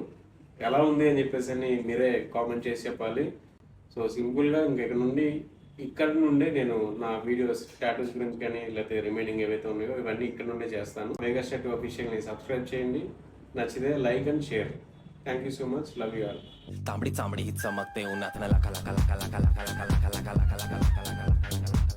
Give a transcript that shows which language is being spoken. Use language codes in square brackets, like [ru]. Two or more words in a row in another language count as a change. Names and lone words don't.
[te] ఎలా ఉంది అని చెప్పేసి మీరే కామెంట్ చేసి చెప్పాలి. సో సింపుల్గా ఇక్కడ నుండే నేను నా [en] videos status [te] గురించి కానీ లేకపోతే రిమైనింగ్ ఏవైతే ఉన్నాయో ఇవన్నీ ఇక్కడ నుండే చేస్తాను. మెగా స్టాట్యూ అఫీషియల్ని సబ్స్క్రైబ్ చేయండి, నచ్చితే [en] like and share. thank you so much, love you all. [mr] तांबडी चांबडी चमकते उन्हात लका लका लका लका लका लका लका लका लका लका लका लका